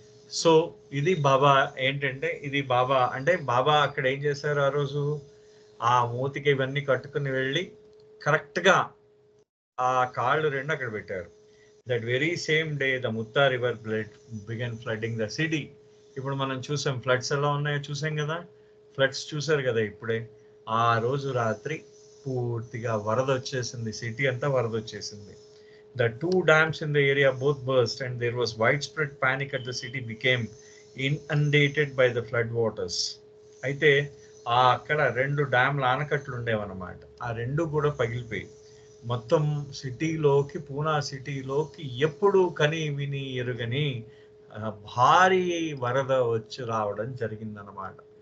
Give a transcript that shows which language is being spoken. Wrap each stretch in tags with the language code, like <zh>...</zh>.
<te>So ఇది బాబా ఏంటంటే, ఇది బాబా అంటే బాబా అక్కడ ఏం చేశారు ఆ రోజు, ఆ మూతికి ఇవన్నీ కట్టుకుని వెళ్ళి కరెక్ట్గా ఆ కాళ్ళు రెండు అక్కడ పెట్టారు.</te> <en>That very same day the Mutha river began flooding the city.</en> <te>ఇప్పుడు మనం చూసాం ఫ్లడ్స్ ఎలా ఉన్నాయో చూసాం కదా, ఫ్లడ్స్ చూసారు కదా ఇప్పుడే. ఆ రోజు రాత్రి పూర్తిగా వరద వచ్చేసింది, సిటీ అంతా వరద వచ్చేసింది.</te> <en>The two dams in the area both burst and there was widespread panic at the city became inundated by the flood waters.</en> <te>అయితే అక్కడ 2 డ్యామ్ల ఆనకట్లు ఉండేవన్నమాట. ఆ 2 కూడా పగిలిపోయి మొత్తం సిటీలోకి, పూనా సిటీలోకి ఎప్పుడు కని విని ఎరుగని భారీ వరద వచ్చి రావడం జరిగిందనమాట.</te>